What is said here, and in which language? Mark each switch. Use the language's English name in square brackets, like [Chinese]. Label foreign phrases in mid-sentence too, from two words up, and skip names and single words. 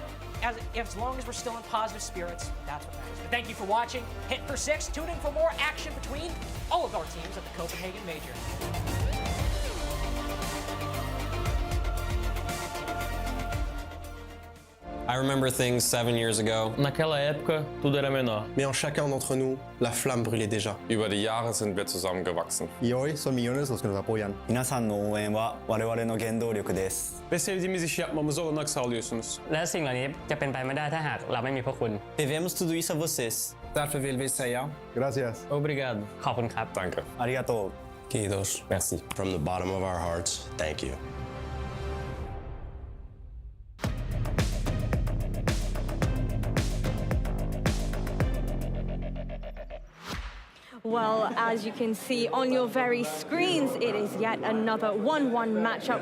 [English] As long as we're still in positive spirits, that's what matters. But thank you for watching Hit for Six. Tune in for more action between all of our teams at the Copenhagen Major. I remember things 7 years ago. [Portuguese] Naquela época, tudo era menor. [French] Mais en chacun d'entre nous, la flamme brûlait déjà. [German] Über die Jahre sind wir zusammengewachsen. [Spanish] Y hoy son millones los que nos apoyan. [Japanese] 皆さんの応援は我々の原動力です [Turkish] Ve sevdiğimiz işi yapmamıza olanak sağlıyorsunuz. [Thai] และสิ่งเหล่านี้จะเป็นไปไม่ได้ถ้าหากเราไม่มีพวกคุณ [Portuguese] Devemos tudo isso a vocês [Swedish] Därför vill vi säga gracias. [Portuguese] Obrigado. [Thai] ขอบคุณครับ [German] Danke. [Japanese] ありがとう [Finnish] Kiitos. [French] Merci. [English] From the bottom of our hearts, thank you. Well, as you can see on your very screens, it is yet another 1-1 matchup.